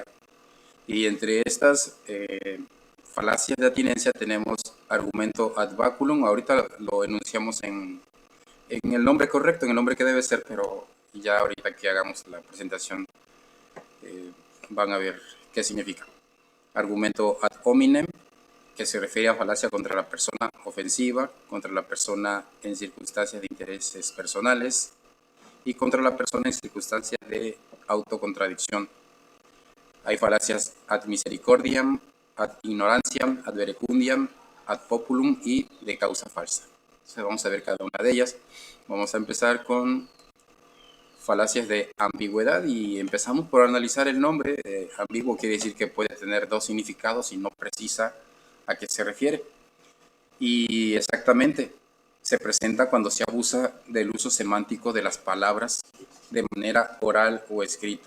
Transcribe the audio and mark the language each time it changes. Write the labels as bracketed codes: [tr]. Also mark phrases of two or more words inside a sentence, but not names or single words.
[es] Y entre estas falacias de atinencia tenemos argumento [la] ad baculum. [es] Ahorita lo enunciamos en el nombre correcto, en el nombre que debe ser, pero ya ahorita que hagamos la presentación van a ver qué significa. [la] Argumento ad hominem, [es] que se refiere a falacia contra la persona ofensiva, contra la persona en circunstancias de intereses personales y contra la persona en circunstancias de autocontradicción. Hay falacias [la] ad misericordiam, ad ignorantiam, ad verecundiam, ad populum [es] y de causa falsa. Entonces vamos a ver cada una de ellas. Vamos a empezar con falacias de ambigüedad y empezamos por analizar el nombre. Ambiguo quiere decir que puede tener dos significados y no precisa a qué se refiere. Y exactamente, se presenta cuando se abusa del uso semántico de las palabras de manera oral o escrita.